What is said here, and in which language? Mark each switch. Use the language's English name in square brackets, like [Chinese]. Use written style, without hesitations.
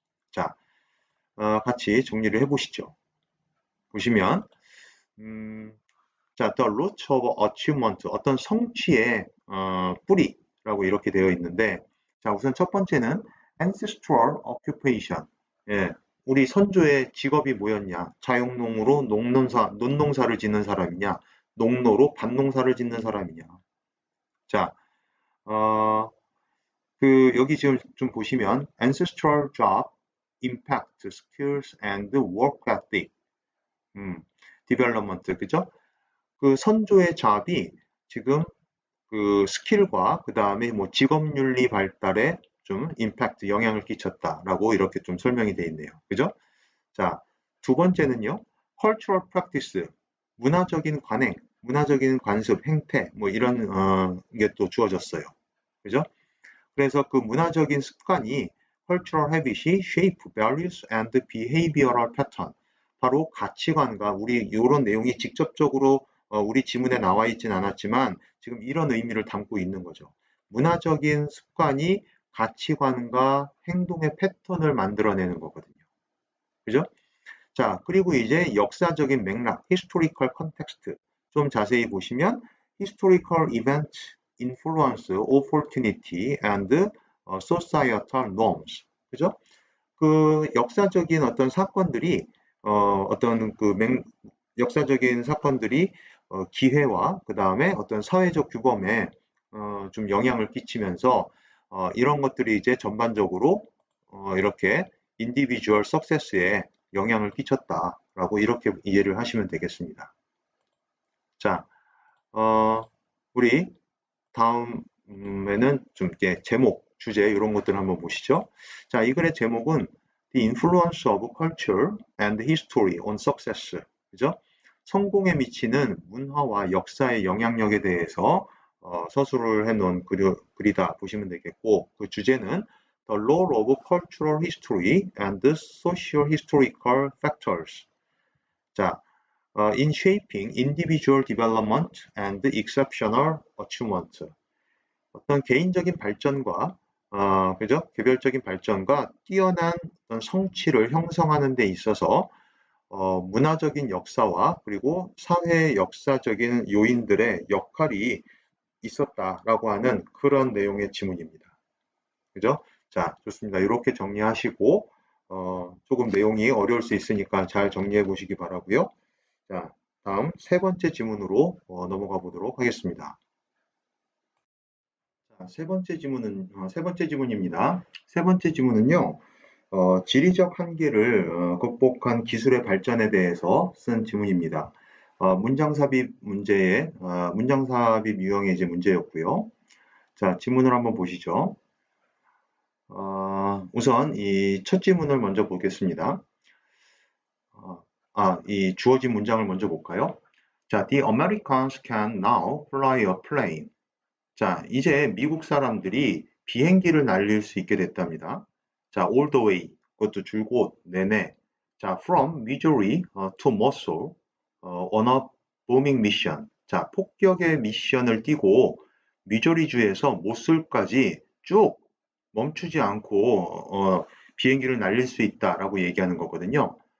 [Korean] 자, 같이 정리를 해보시죠. 보시면 자, [English] the root of achievement, [Korean] 어떤 성취의 뿌리라고 이렇게 되어 있는데, 자, 우선 첫 번째는 [English] ancestral occupation. [Korean] 예, 우리 선조의 직업이 뭐였냐? 자영농으로 논농사를 짓는 사람이냐? 농노로 밭농사를 짓는 사람이냐? 자, 어, 여기 지금 좀 보시면 [English] ancestral job, impact, skills and work ethic, development, 그죠? [Korean] 그 선조의 잡이 지금 그 스킬과 그 다음에 뭐 직업윤리 발달에 좀 임팩트, 영향을 끼쳤다라고 이렇게 좀 설명이 되어 있네요. 그죠? 자, 두 번째는요, cultural practice, 문화적인 관행, 문화적인 관습, 행태, 뭐 이런 게 또 주어졌어요. 그죠? 그래서 그 문화적인 습관이 cultural habit이 [English] shape, values and behavioral pattern, [Korean] 바로 가치관과 우리 이런 내용이 직접적으로 우리 지문에 나와 있진 않았지만 지금 이런 의미를 담고 있는 거죠. 문화적인 습관이 가치관과 행동의 패턴을 만들어내는 거거든요. 그죠? 자, 그리고 이제 역사적인 맥락, historical context 좀 자세히 보시면 [English] historical event, influence, opportunity and societal norms. [Korean] 그죠? 그 역사적인 어떤 사건들이 어떤 그 역사적인 사건들이 기회와 그 다음에 어떤 사회적 규범에 좀 영향을 끼치면서 이런 것들이 이제 전반적으로 이렇게 인디비주얼 석세스에 영향을 끼쳤다라고 이렇게 이해를 하시면 되겠습니다. 자, 우리 다음에는 좀 이제 제목, 주제 이런 것들 한번 보시죠. 자, 이 글의 제목은 [English] The Influence of Culture and History on Success. [Korean] 그죠? 성공에 미치는 문화와 역사의 영향력에 대해서 서술을 해놓은 글이다 보시면 되겠고, 그 주제는 [English] The Role of Cultural History and Socio-Historical Factors. 자, in shaping individual development and exceptional achievement. [Korean] 어떤 개인적인 발전과 그죠? 개별적인 발전과 뛰어난 어떤 성취를 형성하는 데 있어서 문화적인 역사와 그리고 사회 역사적인 요인들의 역할이 있었다라고 하는 그런 내용의 지문입니다. 그죠? 자, 좋습니다. 이렇게 정리하시고 조금 내용이 어려울 수 있으니까 잘 정리해 보시기 바라고요. 자, 다음 세 번째 지문으로 넘어가 보도록 하겠습니다. 자, 세 번째 지문입니다. 세 번째 지문은요, 지리적 한계를 극복한 기술의 발전에 대해서 쓴 지문입니다. 문장 삽입 유형의 이제 문제였고요. 자, 지문을 한번 보시죠. 우선 이 첫 지문을 먼저 보겠습니다. 이 주어진 문장을 먼저 볼까요? [English] 자, The Americans can now fly a plane. [Korean] 자, 이제 미국 사람들이 비행기를 날릴 수 있게 됐답니다. 자, [English] all the way. [Korean] 그것도 줄곧 내내. [English] 자, from Missouri to Mosul on a bombing mission. [Korean] 자, 폭격의 미션을 띄고 미조리주에서 모술까지 쭉 멈추지 않고 비행기를 날릴 수 있다라고 얘기하는 거거든요.